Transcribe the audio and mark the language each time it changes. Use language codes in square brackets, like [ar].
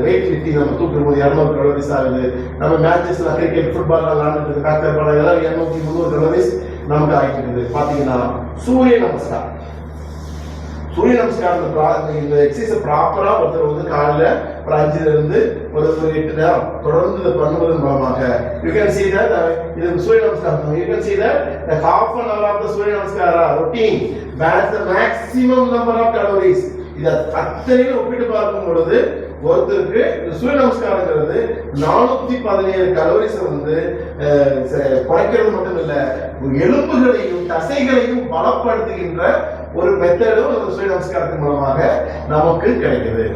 [ta] Weight lifting நம்ம தூக்கும் போது 200 கலோரிஸ் ஆகுது. நம்ம மேட்சஸ்ல கிரிக்கெட் ஃபுட்பால் விளையாண்டுட்டு காக்கர் படம் எல்லாம் 200-300 கலோரிஸ் நமக்கு ஆகிட்டு இருக்குது. பாத்தீங்கன்னா சூரிய நமஸ்காரம், சூரிய நமஸ்காரம் இந்த எக்ஸசைஸ் ப்ராப்பரா ஒருத்தர் வந்து காலையில ஒரு 5ல இருந்து ஒரு 8 நேரம் தொடர்ந்து பண்ணுவதன் மூலமாக [en] you can see that [ta] இது சூரிய நமஸ்காரம். [en] you can see that the half an hour of the Surya Namaskar routine burns the maximum number of calories. [ta] இத அத்தனையும் ஒப்பிட்டு பார்க்கும் பொழுது ஒருத்தருக்கு சூரிய நமஸ்காரங்கிறது 417 கலோரிஸ் வந்து குறைக்கிறது மட்டும் இல்ல, எலும்புகளையும் தசைகளையும் பலப்படுத்துகின்ற ஒரு மெத்தடும் சூரிய நமஸ்காரத்தின் மூலமாக நமக்கு கிடைக்குது.